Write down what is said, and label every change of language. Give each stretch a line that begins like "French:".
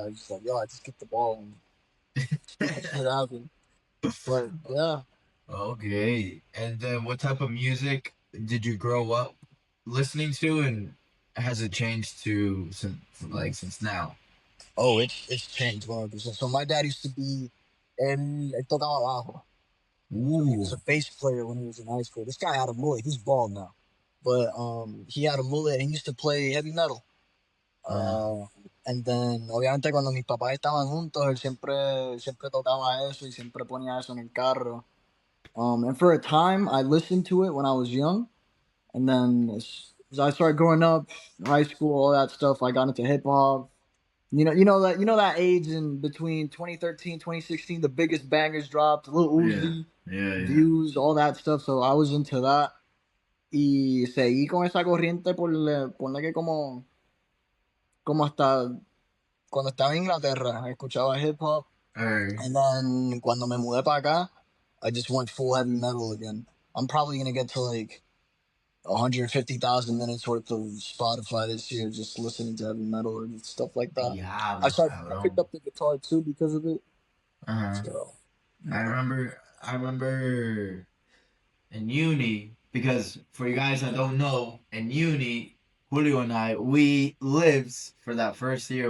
English: I was just like, yo, I just kicked the ball, and stupid shit happened. But yeah, Okay. And then what type of music did you grow up listening to, and has it changed to since now? oh, it's changed 100%. So my dad used to be
Spanish: él tocaba bajo.
English: So he was Ooh. a bass player when he was in high school. This guy had a mullet. He's bald now, but he had a mullet and he used to play heavy metal. Uh, Uh, and then,
Spanish: obviamente, cuando mis papás estaban juntos, él siempre tocaba eso y siempre ponía eso en el carro.
English: And for a time, I listened to it when I was young, and then as I started growing up, high school, all that stuff, I got into hip hop. You know that age in between 2013, 2016, the biggest bangers dropped, Lil yeah. Uzi, Yeah, yeah. Views, all that stuff. So I was into that.
Spanish: Y seguí con esa corriente por que como hasta cuando estaba en Inglaterra, escuchaba hip hop.
English: Or And then
Spanish: cuando me mudé para acá,
English: I just went full heavy metal again. I'm probably gonna get to like 150,000 minutes worth of Spotify this year just listening to heavy metal and stuff like that.
Spanish: diablos,
English: I picked
Spanish: cabrón.
English: up the guitar too because of it. Uh-huh. So I yeah. remember, I remember in uni, because for you guys that don't know, in uni, Julio and I, we lived for that first year.